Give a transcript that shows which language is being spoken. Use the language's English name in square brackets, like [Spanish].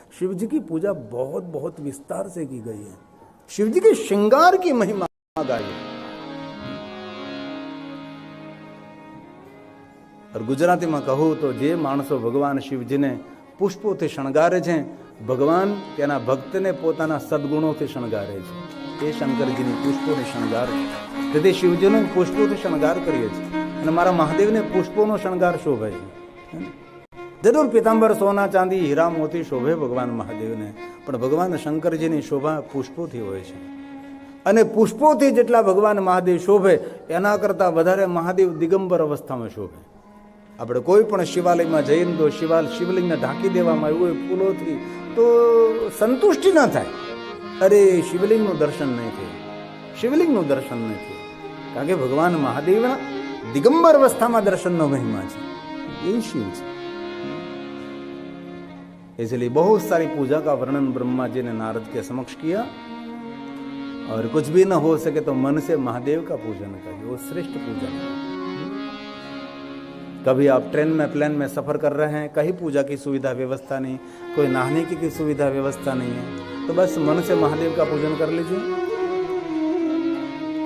[Hindi] शिव जी की पूजा बहुत बहुत विस्तार से की गई है। शिव जी के श्रृंगार की महिमा गाई है। और गुजराती में कहूं तो [Gujarati] जे माणसो भगवान शिवजी ने પુષ્પોથી શણગારે છે, ભગવાન તેના ભક્તને પોતાના સદગુણોથી શણગારે છે. એ શંકરજીની પુષ્પોને શણગાર છે. તેથી શિવજીનો પુષ્પોથી શણગાર કરીએ છીએ અને મારા મહાદેવને પુષ્પોનો શણગાર શોભે છે. જરૂર પીતાંબર સોના ચાંદી હીરા મોતી શોભે ભગવાન મહાદેવને, પણ ભગવાન શંકરજીની શોભા પુષ્પોથી હોય છે. અને પુષ્પોથી જેટલા ભગવાન મહાદેવ શોભે એના કરતાં વધારે મહાદેવ દિગંબર અવસ્થામાં શોભે. આપણે કોઈ પણ શિવાલયમાં જઈને તો શિવલિંગને ઢાંકી દેવામાં આવ્યું હોય ફૂલોથી તો સંતુષ્ટિ ન થાય. અરે શિવલિંગનું દર્શન નહીં થયું, શિવલિંગનું દર્શન નહીં થયું, કારણ કે ભગવાન મહાદેવના દિગંબર અવસ્થામાં દર્શનનો મહિમા છે. એ शिव છે. [Hindi] इसलिए बहुत सारी पूजा का वर्णन ब्रह्मा जी ने नारद के समक्ष किया. और कुछ भी न हो सके तो मन से महादेव का पूजन करिए, वो श्रेष्ठ पूजन है. कभी आप ट्रेन में प्लेन में सफर कर रहे हैं, कहीं पूजा की सुविधा व्यवस्था नहीं, कोई नहाने की सुविधा व्यवस्था नहीं है, तो बस मन से महादेव का पूजन कर लीजिए.